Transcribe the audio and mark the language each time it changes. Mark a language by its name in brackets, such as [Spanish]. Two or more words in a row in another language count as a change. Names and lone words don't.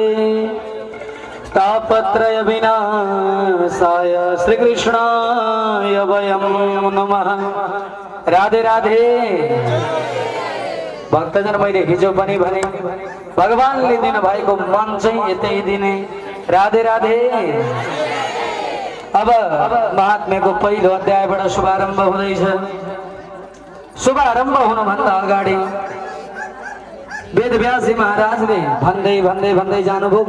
[Sanskrit] तापत्रय विनाशाय श्री कृष्णाय वयं नमः। [Nepali] राधे राधे भक्तजन मैले हिजो पनि भने भगवानले दिनु भएको मन चाहिँ यतै दिने। राधे राधे। अब महात्म्यको पहिलो अध्यायबाट शुभारम्भ हुँदैछ। शुभारम्भ हुनुभन्दा अगाडि वेदव्यासजी महाराजले भन्दै भन्दै भन्दै जानुभयो।